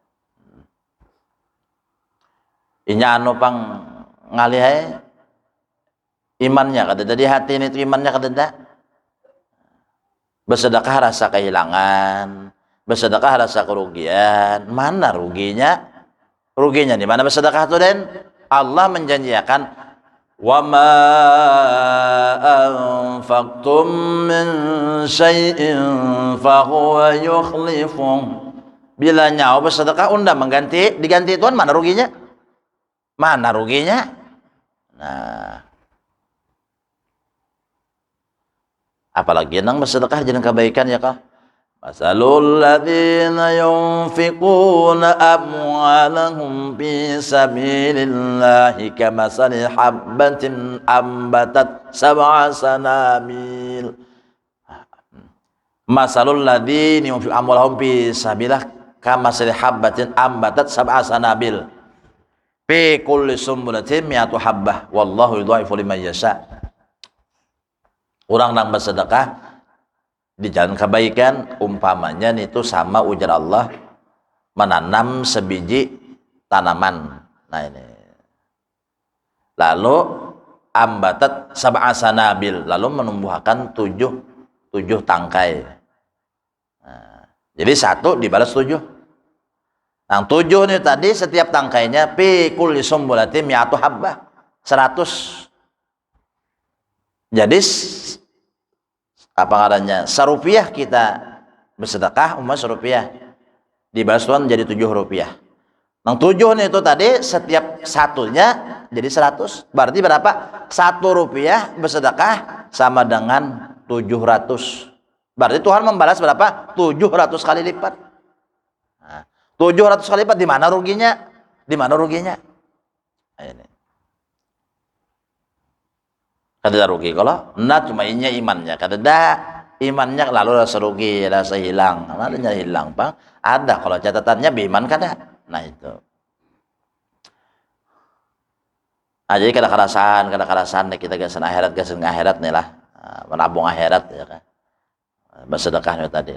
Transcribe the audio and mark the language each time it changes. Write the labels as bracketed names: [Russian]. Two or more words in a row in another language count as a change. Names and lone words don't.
[Banjar] Inya anu pang ngalih imannya kada jadi hati ini itu imannya kada ada. Bersedekah rasa kehilangan, bersedekah rasa kerugian. Mana ruginya? Ruginya di mana bersedekah itu Den? Allah menjanjikan [Arabic] وما أنفقتم من شيء فهو يخلفه. [Banjar] Bila nyawa bersedekah undang mengganti, diganti Tuhan, mana ruginya? Mana ruginya? Nah, apalagi nang bersedekah jangan kebaikan ya kah? [Arabic] مثل الذين ينفقون أموالهم في سبيل الله كمثل حبة أنبتت سبع سنابل. مثل الذين ينفقون أموالهم في سبيل الله كمثل حبة أنبتت سبع سنابل. في كل سنبلة مائة حبة والله يضاعف لمن يشاء. [Banjar] Orang yang bersedekah di jalan kebaikan umpamanya itu sama ujar Allah menanam sebiji tanaman. Nah ini lalu [Arabic] أنبتت سبع سنابل, [Banjar] lalu menumbuhkan tujuh tangkai. Nah, jadi 1 dibalas 7. Yang 7 ini tadi setiap tangkainya [Arabic] في كل سنبلة مائة حبة [Banjar] 100. Jadi apa katanya, serupiah kita bersedekah ₹1 dibalas Tuhan jadi ₹7. Yang 7 itu tadi setiap satunya jadi 100. Berarti berapa? ₹1 bersedekah sama dengan 700. Berarti Tuhan membalas berapa? 700 kali lipat. Nah, 700 kali lipat, di mana ruginya? Di mana ruginya? Nah, ini. Kada rugi kalau nah cuma inya imannya kada ada imannya lalu rasa rugi rasa hilang namanya hilang Bang. Ada kalau catatannya beriman kada. Nah itu jadi kada kerasan kita gasan akhirat nih lah, menabung akhirat ya kan, bersedekah tadi.